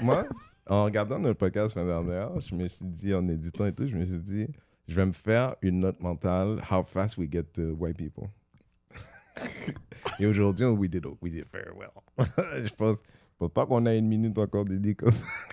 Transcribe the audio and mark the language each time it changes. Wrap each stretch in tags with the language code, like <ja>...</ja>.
<fr>Moi, en regardant notre podcast la semaine dernière, je me suis dit, en éditant et tout, je me suis dit, je vais me faire une note mentale,</fr> <en>how fast we get to white people.</en> <fr>Et aujourd'hui,</fr> <en>we did very well.</en> <fr>Je pense pas qu'on a une minute encore dédiée comme ça.</fr>